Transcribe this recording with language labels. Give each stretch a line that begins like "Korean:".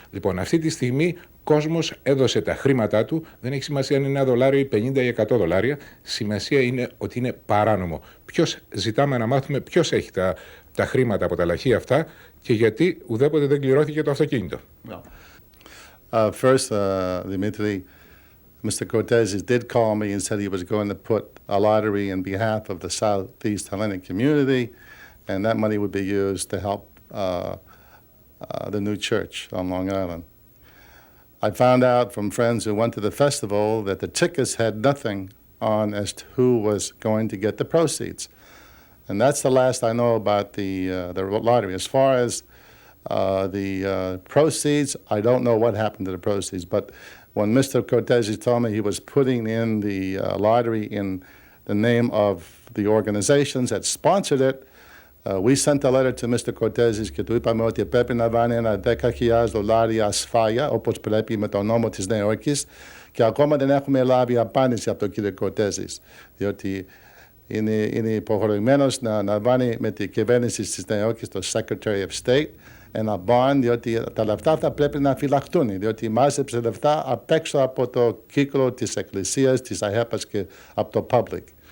Greek: Λοιπόν, αυτή τη στιγμή κόσμος έδωσε τα χρήματά του, δεν έχει σημασία αν είναι $1 ή 50 ή $100, σημασία είναι ότι είναι παράνομο. Ζητάμε να μάθουμε ποιος έχει τα χρήματα από τα λαχεία αυτά και γιατί ουδέποτε δεν κληρώθηκε το αυτοκίνητο.
English: First, Dimitri, Mr. Cortez did call me and said he was going to put a lottery in behalf of the Southeast Hellenic community, and that money would be used to help the new church on Long Island. I found out from friends who went to the festival that the tickets had nothing on as to who was going to get the proceeds. And that's the last I know about the lottery. As far as the proceeds, I don't know what happened to the proceeds, but when Mr. Cortez told me he was putting in the lottery in the name of the organizations that sponsored it, we sent a letter to Mr.
Greek: Cortez και του είπαμε ότι πρέπει να βάλει ένα $10,000 ασφάλεια, όπως πρέπει με τον νόμο της Νέας Υόρκης, και ακόμα δεν έχουμε λάβει απάντηση από τον κύριο Cortez, διότι είναι υποχρεωμένος να αναλαμβάνει με την κυβέρνηση της Νέας Υόρκης το Secretary of State ένα bond, διότι τα λεφτά θα πρέπει να φυλαχτούν, διότι μάζεψε λεφτά απ' έξω από το κύκλο της Εκκλησίας, της ΑΕΠΑΣ και από το public.